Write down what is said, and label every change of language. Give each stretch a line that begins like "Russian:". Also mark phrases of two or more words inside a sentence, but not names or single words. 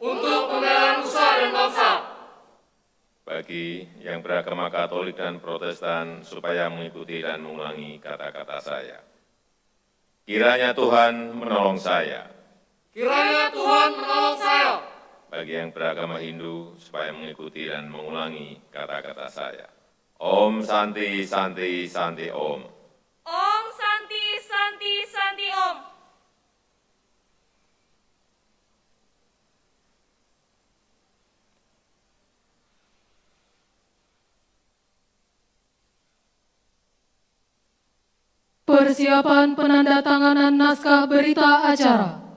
Indonesian: Bagi yang beragama Katolik dan Protestan supaya mengikuti dan mengulangi kata-kata saya. Kiranya Tuhan menolong saya. Bagi yang beragama Hindu supaya mengikuti dan mengulangi kata-kata saya.
Sanskrit: Om Santi Santi Santi Om. Om Santi Santi Santi Om.
Indonesian: Persiapan penandatanganan naskah berita acara.